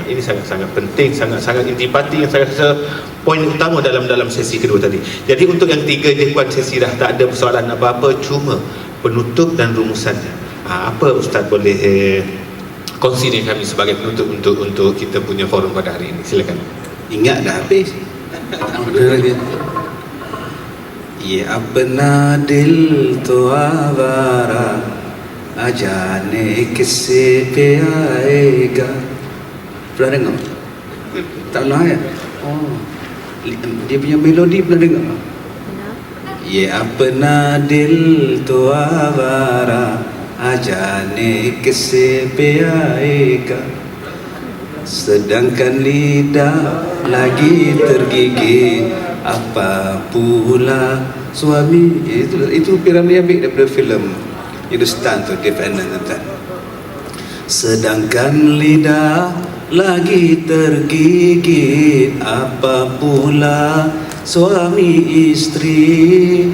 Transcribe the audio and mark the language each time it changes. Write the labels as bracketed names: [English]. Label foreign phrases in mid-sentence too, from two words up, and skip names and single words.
[Malay] Ini sangat-sangat penting, sangat-sangat intipati yang saya rasa poin utama dalam sesi kedua tadi. Jadi untuk yang tiga je puan, sesi dah tak ada persoalan apa-apa, cuma penutup dan rumusannya. Apa Ustaz boleh kongsi dengan kami sebagai penutup untuk kita punya forum pada hari ini? Silakan. Ingat dah habis. [Hindi] ये अपना दिल तो आवारा अजाने किससे पे आएगा. [Malay] Pernah dengar? Tak pernah ya? Oh, dia punya melodi pernah dengar? [Hindi] ये अपना दिल तो आवारा अजाने किससे पे आएगा. [Malay] Sedangkan lidah lagi tergigit, apa pula suami. Itu Piramli ambil daripada filem Hindustan tu, Defendant tuan. Sedangkan lidah lagi tergigit, apa pula suami istri.